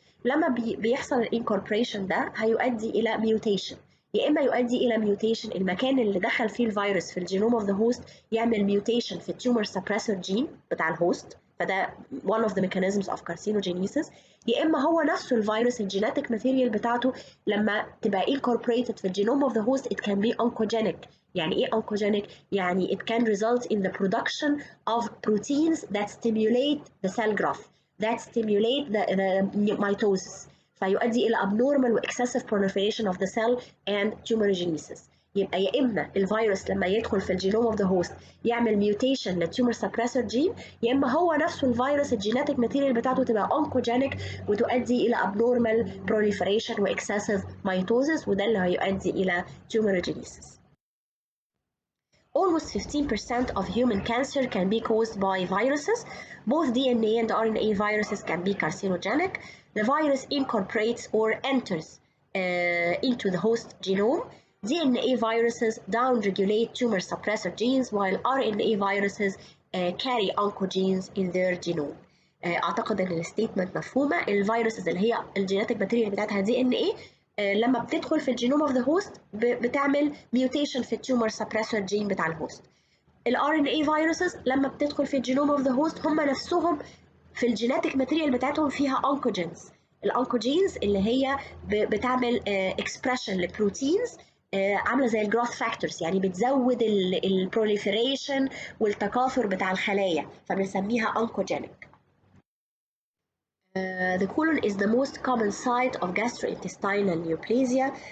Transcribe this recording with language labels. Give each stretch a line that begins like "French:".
Arabic: لما بيحصل الانكوربريشن ده هيؤدي الى ميوتيشن، يا اما يؤدي الى ميوتيشن المكان اللي دخل فيه الفيروس في الجينوم اوف ذا هوست يعمل ميوتيشن في التيومر سبريسور جين بتاع الهوست، فده
English: one of the mechanisms of carcinogenesis.
Arabic: يا اما هو نفسه الفيروس الجيناتيك ماتيريال بتاعته لما تبقى incorporated في الجينوم اوف ذا هوست
English: it can be oncogenic.
Arabic: يعني ايه oncogenic؟ يعني
English: it can result in the production of proteins that stimulate the cell growth, that stimulate the mitosis،
Arabic: فيؤدي إلى abnormal و
English: excessive proliferation of the cell and tumorigenesis.
Arabic: يبقى يا إما الفيروس لما يدخل في الجينوم
English: of the host
Arabic: يعمل mutation للtumor suppressor gene، يا إما هو نفسه الفيروس الجيناتيك ماتيريال بتاعته تبقى oncogenic وتؤدي إلى
English: abnormal proliferation
Arabic: و excessive mitosis، وده اللي هيؤدي إلى tumorigenesis.
English: Almost 15% of human cancer can be caused by viruses. Both DNA and RNA viruses can be carcinogenic. The virus incorporates or enters into the host genome. DNA viruses downregulate tumor suppressor genes, while RNA viruses carry oncogenes in their genome.
Arabic: اعتقد ان الستيتمنت مفهومه. الفيروسز اللي هي الجيناتيك ماتيريال بتاعتها دي ان ايه لما بتدخل في الجينوم اوف ذا هوست بتعمل ميوتيشن في التيومر سبريسور جين بتاع الهوست. الار ان اي فيروسز لما بتدخل في الجينوم اوف ذا هوست هم نفسهم في الجيناتيك ماتيريال بتاعتهم فيها اونكوجينز. الاونكوجينز اللي هي بتعمل اكسبريشن لبروتينز عامله زي الجروث فاكتورز، يعني بتزود البروليفريشن والتكاثر بتاع الخلايا، فبنسميها oncogenic.
English: The colon is the most common site of gastrointestinal neoplasia.